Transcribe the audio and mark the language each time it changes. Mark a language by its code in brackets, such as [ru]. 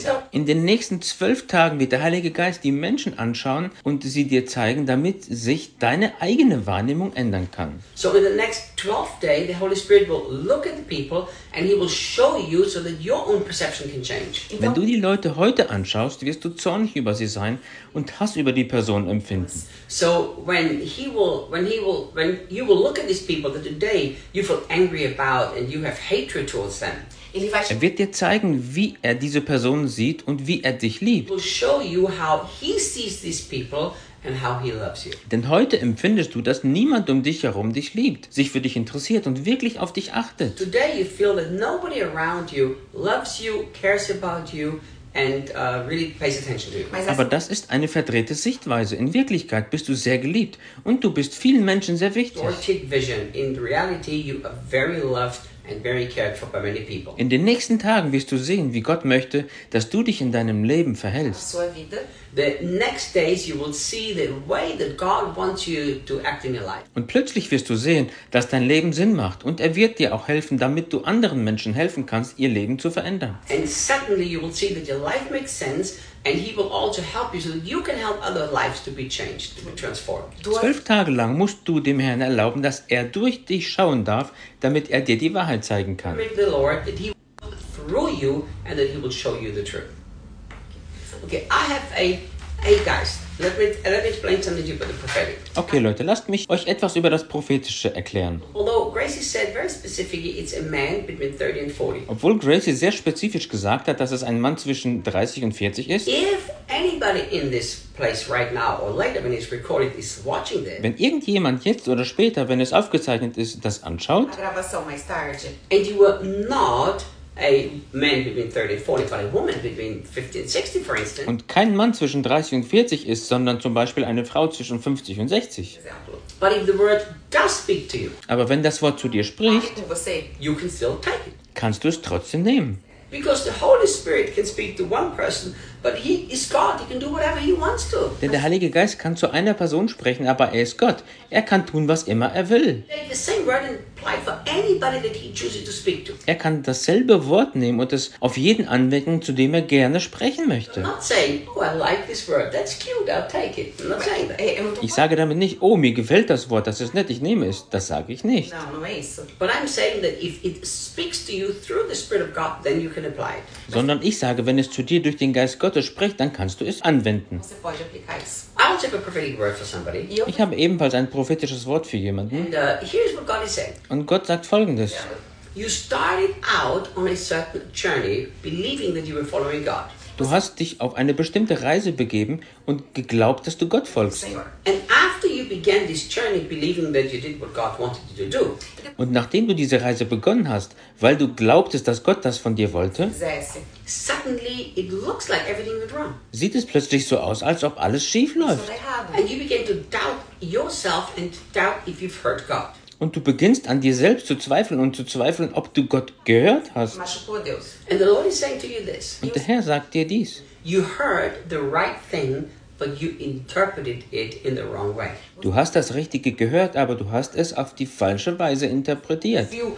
[de] In den nächsten 12 Tagen wird der Heilige Geist die Menschen anschauen und sie dir zeigen, damit sich deine eigene Wahrnehmung ändern kann. [en] So in the next 12 days, the Holy Spirit will look at the people and he will show you so that your own perception can change. [de] Wenn du die Leute heute anschaust, wirst du zornig über sie sein und Hass über die Person empfinden. [en] So when you will look at these people that today you feel angry about and you have hatred towards them. [de] Er wird dir zeigen, wie er diese Personen sieht und wie er dich liebt. [en] He will show you how he sees these people and how he loves you. [de] Denn heute empfindest du, dass niemand um dich herum dich liebt, sich für dich interessiert und wirklich auf dich achtet. [en] Today you feel that nobody around you loves you, cares about you. And really pays attention to you. [de] Aber das ist eine verdrehte Sichtweise. In Wirklichkeit bist du sehr geliebt und du bist vielen Menschen sehr wichtig. [en] In reality, you are very loved and very cared for by many people. [de] In den nächsten Tagen wirst du sehen, wie Gott möchte, dass du dich in deinem Leben verhältst. [en] The next days you will see the way that God wants you to act in your life. [de] Und plötzlich wirst du sehen, dass dein Leben Sinn macht und er wird dir auch helfen, damit du anderen Menschen helfen kannst, ihr Leben zu verändern. [en] And suddenly you will see that your life makes sense and he will also help you so that you can help other lives to be changed, to be transformed. [de] 12 Tage lang musst du dem Herrn erlauben, dass er durch dich schauen darf, damit er dir die Wahrheit zeigen kann. [en] Permit the Lord that he will look through you and that he will show you the truth. Okay, I have a guys. Let me explain something to you about the prophetic. [de] Okay, Leute, lasst mich euch etwas über das Prophetische erklären. [en] Although Gracie said very specifically, it's a man between 30 and 40. [de] Obwohl Gracie sehr spezifisch gesagt hat, dass es ein Mann zwischen 30 und 40 ist. [en] If anybody in this place right now or later when it's recorded is watching this. [de] Wenn irgendjemand jetzt oder später, wenn es aufgezeichnet ist, das anschaut. [en] And you were not. A man between 30 and 40, but a woman between 50 and 60, for instance. [de] Und kein Mann zwischen 30 und 40 ist, sondern zum Beispiel eine Frau zwischen 50 und 60. [en] But if the word does speak to you, [de] aber wenn das Wort zu dir spricht, [en] you can still take it. [de] Kannst du es trotzdem nehmen. [en] Because the Holy Spirit can speak to one person, but he is God, he can do whatever he wants to. [de] Denn der Heilige Geist kann zu einer Person sprechen, aber er ist Gott. Er kann tun, was immer er will. [en] Take the same word and apply for anybody that he chooses to speak to. [de] Er kann dasselbe Wort nehmen und es auf jeden anwenden, zu dem er gerne sprechen möchte. [en] Not saying, oh, I like this word. That's cute. I'll take it. Not saying that. [de] Ich sage damit nicht, oh, mir gefällt das Wort. Das ist nett. Ich nehme es. Das sage ich nicht. [en] But I'm saying that if it speaks to you through the Spirit of God, then you can apply it. [de] Sondern ich sage, wenn es zu dir durch den Geist Gottes spricht, dann kannst du es anwenden. [en] I also have a prophetic word for somebody. [de] Ich habe ebenfalls ein prophetisches Wort für jemanden. [en] And, here's what God is saying. [de] Und Gott sagt Folgendes. [en] Yeah. You started out on a certain journey, believing that you were following God. [de] Du hast dich auf eine bestimmte Reise begeben und geglaubt, dass du Gott folgst. [en] And after you began this journey, believing that you did what God wanted you to do. [de] Und nachdem du diese Reise begonnen hast, weil du glaubtest, dass Gott das von dir wollte, [en] suddenly it looks like everything went wrong. [de] Sieht es plötzlich so aus, als ob alles schief läuft. [en] And you begin to doubt yourself and doubt if you've heard God. [de] Und du beginnst an dir selbst zu zweifeln und zu zweifeln, ob du Gott gehört hast. [en] And the Lord is saying to you this. [de] Und der Herr sagt dir dies. [en] You heard the right thing, but you interpreted it in the wrong way. [de] Du hast das Richtige gehört, aber du hast es auf die falsche Weise interpretiert.